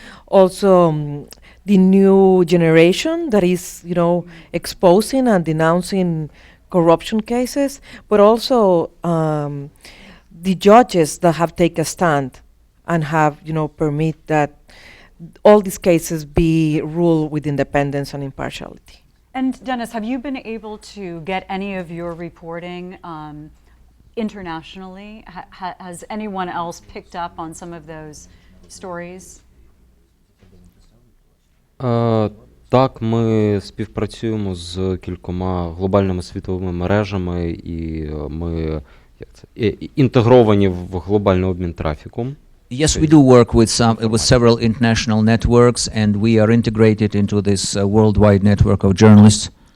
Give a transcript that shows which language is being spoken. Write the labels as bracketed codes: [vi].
[en] Also, the new generation that is, exposing and denouncing corruption cases, but also the judges that have taken a stand and have, permit that all these cases be ruled with independence and impartiality. And Dennis, have you been able to get any of your reporting internationally? Has anyone else picked up on some of those stories? [uk] Так, ми співпрацюємо з кількома глобальними світовими мережами, і ми інтегровані в глобальний обмін трафіком. [en] Yes, we do work with several international networks, and we are integrated into this worldwide network of journalists.